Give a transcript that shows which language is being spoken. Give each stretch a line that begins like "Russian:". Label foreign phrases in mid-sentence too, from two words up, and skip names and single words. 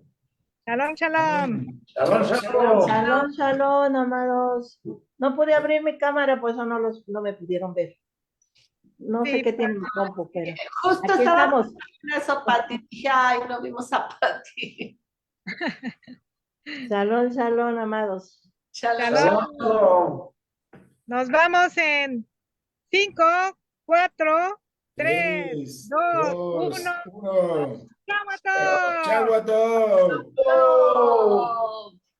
Hebrew: שלום, שלום. שלום, שלום. שלום, שלום,
Spanish: amados. No pude abrir mi cámara, por eso no me pudieron ver. No Sí, sé qué tiene mi compu, pero Justo aquí estaba estamos. en eso, Pati. Dije, ay, no vimos a Pati.
Hebrew: שלום, שלום, amados.
Spanish: Shalom. Shalom. Nos vamos en 5, 4, 3, 3, 2, 2, 1. 1. ¡Chao a todos! Chau a todos. Shalom. Shalom.